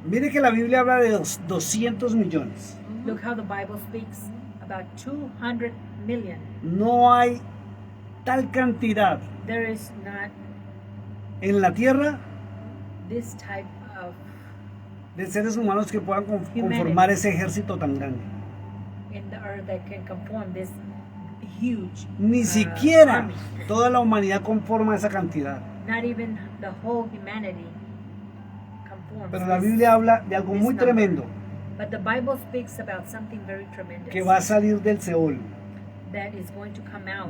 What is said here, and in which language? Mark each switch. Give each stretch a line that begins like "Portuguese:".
Spanish: Mire que la Biblia habla de 200 millones.
English: Look how the Bible speaks about 200 million.
Spanish: No hay tal cantidad
English: There is not
Spanish: en la tierra
English: this type of
Spanish: de seres humanos que puedan conformar ese ejército tan grande.
English: in the earth that can conform this huge
Spanish: Ni siquiera
English: army.
Spanish: toda la humanidad conforma esa cantidad.
English: Not even the whole humanity conforms.
Spanish: Pero la
English: this-
Spanish: Biblia habla de algo
English: this
Spanish: muy
English: number.
Spanish: tremendo
English: But the Bible speaks about something very tremendous
Spanish: que va a salir del Seol,
English: that is going to come out